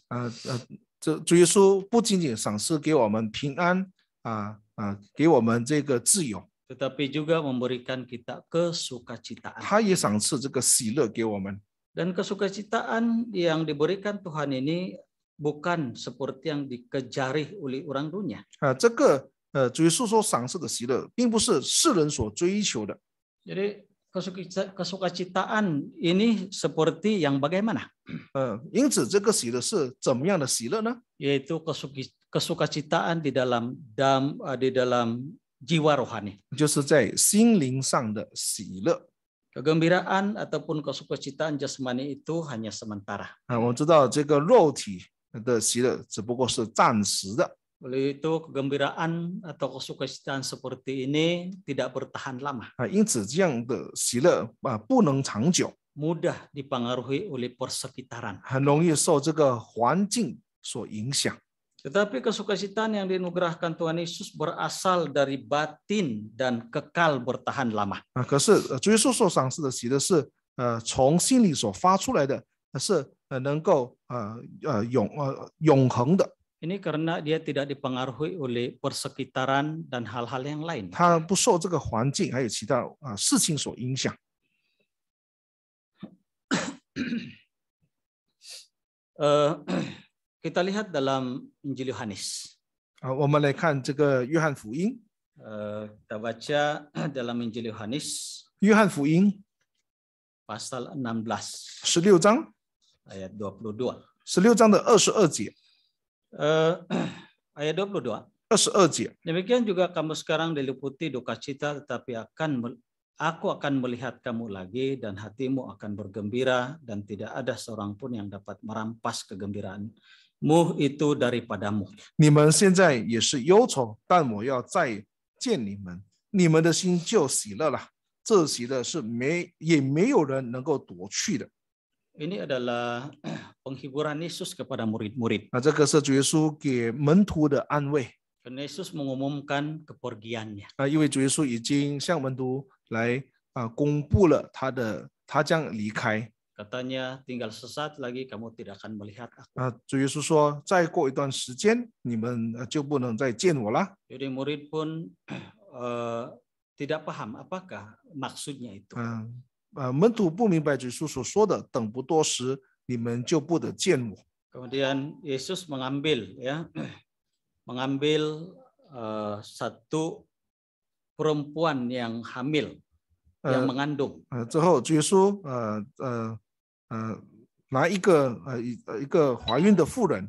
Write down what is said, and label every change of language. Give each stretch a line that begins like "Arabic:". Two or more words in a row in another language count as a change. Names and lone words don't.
Chinese: 这主耶稣不仅仅赏赐给我们平安给我们这个自由，
Malay: Tetapi juga memberikan kita kesukacitaan.
Chinese: 他也赏赐这个喜乐给我们。
Malay: Dan kesukacitaan yang diberikan Tuhan ini bukan seperti yang dikejari oleh orang dunia.
Chinese: 这个主耶稣所赏赐的喜乐，并不是世人所追求的。
Malay: Jadi kesukacitaan ini seperti yang bagaimana?
Chinese: 因此这个喜乐是怎么样的喜乐呢？
Malay: Yaitu kesukacitaan di dalam jiwa rohani.
Chinese: 就是在心灵上的喜乐。
Malay: Kegembiraan ataupun kesukacitaan jasmani itu hanya sementara.
Chinese: 我知道这个肉体的喜乐只不过是暂时的。
Malay: Oleh itu kegembiraan atau kesukacitaan seperti ini tidak bertahan lama.
Chinese: 因此这样的喜乐不能长久，
Malay: Mudah dipengaruhi oleh persekitaran.
Chinese: 很容易受这个环境所影响。
Malay: Tetapi kesukacitaan yang dianugerahkan Tuhan Yesus berasal dari batin dan kekal bertahan lama.
Chinese: 可是主耶稣所赏赐的喜乐是从心里所发出来的，是能够永恒的。
Malay: Ini karena dia tidak dipengaruhi oleh persekitaran dan hal-hal yang lain.
Chinese: 他不受这个环境还有其他事情所影响。
Malay: Kita lihat dalam Injil Yohanes.
Chinese: 我们来看这个约翰福音。
Malay: Kita baca dalam Injil Yohanes
Chinese: 约翰福音
Malay: pasal 16
Chinese: 16章
Malay: ayat 22.
Chinese: 16章的22节。
Malay: Ayat 22.
Chinese: 22节。
Malay: Demikian juga kamu sekarang diliputi duka cita, tetapi aku akan melihat kamu lagi dan hatimu akan bergembira dan tidak ada seorang pun yang dapat merampas kegembiraanmu itu daripadamu.
Chinese: 你们现在也是忧愁，但我要再见你们，你们的心就喜乐了。这喜乐是也没有人能够夺去的。
Malay: Ini adalah penghiburan Yesus kepada murid-murid.
Chinese: 这个是主耶稣给门徒的安慰。
Malay: Karena Yesus mengumumkan kepergiannya.
Chinese: 因为主耶稣已经向门徒来公布了他将离开。
Malay: Katanya tinggal sesaat lagi kamu tidak akan melihat aku.
Chinese: 主耶稣说，再过一段时间，你们就不能再见我了。
Malay: Jadi murid pun tidak paham apakah maksudnya itu.
Chinese: 门徒不明白主耶稣所说的，等不多时，你们就不得见我。
Malay: Kemudian Yesus mengambil satu perempuan yang hamil, yang mengandung.
Chinese: 之后主耶稣拿一个怀孕的妇人。